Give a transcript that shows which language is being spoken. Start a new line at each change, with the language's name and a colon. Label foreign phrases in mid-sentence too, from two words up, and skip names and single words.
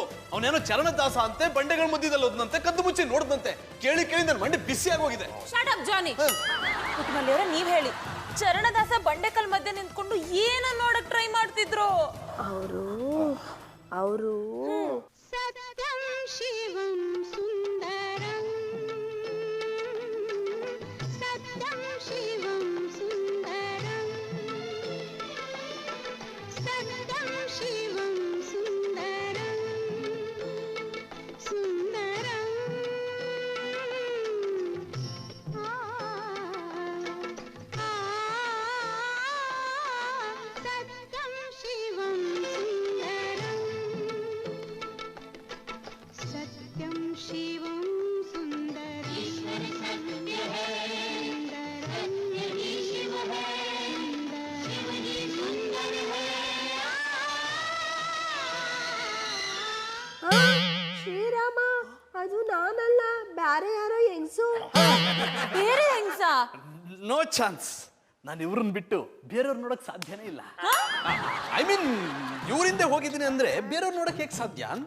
Kannada: ಅವನೇನೋ ಚರಣದಾಸ ಅಂತೆ, ಬಂಡೆಗಳ ಮಧ್ಯದಲ್ಲಿ ಹೋದಂತೆ, ಕದ್ದು ಮುಚ್ಚಿ ನೋಡ್ದಂತೆ. ಕೇಳಿ ಕೇಳಿ ನನ್ನ ಮಂಡೆ ಬಿಸಿ ಆಗೋಗಿದೆ.
English: Shut up Johnny.
Kannada: ಪುಟ್ಟಮಲ್ಲಿ ಅವರೇ ನೀವ್ ಹೇಳಿ, ಚರಣದಾಸ ಬಂಡೆಕಲ್ ಮಧ್ಯೆ ನಿಂತ್ಕೊಂಡು ಏನ ನೋಡಕ್ ಟ್ರೈ ಮಾಡ್ತಿದ್ರು? ಅವರು
Sanskrit: ಸತ್ಯಂ ಶಿವಂ ಸುಂದರಂ ಸತ್ಯಂ ಶಿವಂ ಸುಂದರಂ ಸತ್ಯಂ ಶಿವಂ ಸುಂದರಂ ಸುಂದರಂ ಸತ್ಯಂ ಶಿವಂ ಸುಂದರಂ सत्यं शिवं सुन्दरं
Hindi: ईश्वर सत्य है सुन्दरं यही शिव है शिव ही सुंदर है
Kannada: ಶ್ರೀರಾಮ, ಅದು ನಾನಲ್ಲ, ಬ್ಯಾರೆ ಯಾರೋ ಹೆಂಗ್ಸು. ಬೇರೆ ಹೆಂಗ್ಸ?
English: No chance.
Kannada: ನಾನು ಇವ್ರನ್ನ ಬಿಟ್ಟು ಬೇರೆಯವ್ರು ನೋಡಕ್ ಸಾಧ್ಯನೇ ಇಲ್ಲ.
English: I mean
Kannada: ಇವ್ರಿಂದೆ ಹೋಗಿದ್ದೀನಿ ಅಂದ್ರೆ ಬೇರೆಯವ್ರು ನೋಡಕ್ ಹೇಗೆ ಸಾಧ್ಯ ಅಂದೆ.